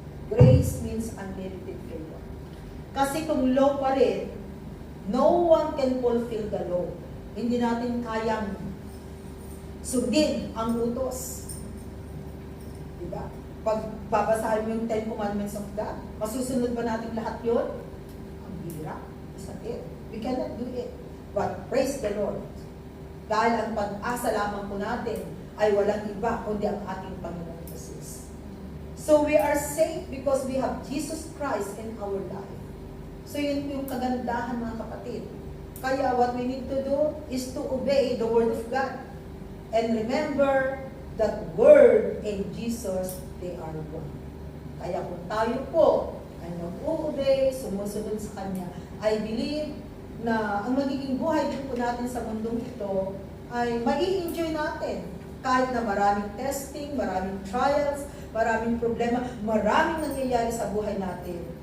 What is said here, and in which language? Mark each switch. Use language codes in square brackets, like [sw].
[en] Grace means unlimited favor. [tl] Kasi kung law pa rin, [en] no one can fulfill the law. [tl] Hindi natin kayang sundin ang utos. Diba? Pag babasahin mo yung 10 Commandments of God, masusunod ba natin lahat yun? Ang bira. Sakit. [en] We cannot do it. But praise the Lord. [tl] Dahil ang pag-asa lamang po natin ay walang iba kundi ang ating Panginoon Jesus. [en] So we are safe because we have Jesus Christ in our life. So [tl] yun yung kagandahan, mga kapatid. Kaya [en] what we need to do is to obey the Word of God. And remember that Word and Jesus, they are one. [tl] Kaya kung tayo po ay nag-obey, sumusunod sa Kanya. I believe na ang magiging buhay din po natin sa mundong ito ay mai-enjoy natin. Kahit na maraming testing, maraming trials, maraming problema, maraming nangyayari sa buhay natin.